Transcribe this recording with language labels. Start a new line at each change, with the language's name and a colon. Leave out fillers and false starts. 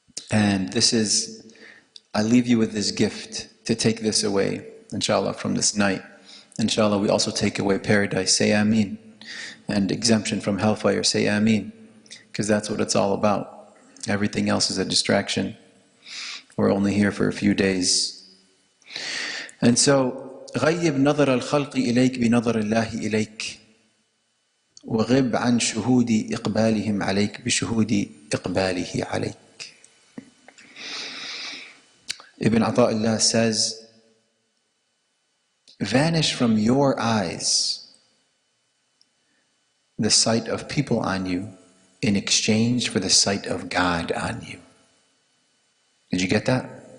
English: And this is, I leave you with this gift to take this away, inshallah, from this night. Inshallah, we also take away paradise, say Ameen. And exemption from hellfire, say Ameen. Because that's what it's all about. Everything else is a distraction. We're only here for a few days. And so,
Arabic: غيب نظر الخلق إليك بنظر الله إليك وغب عن شهود إقبالهم عليك بشهود إقباله عليك.
English: Ibn Ata'illah says, vanish from your eyes the sight of people on you in exchange for the sight of God on you. Did you get that?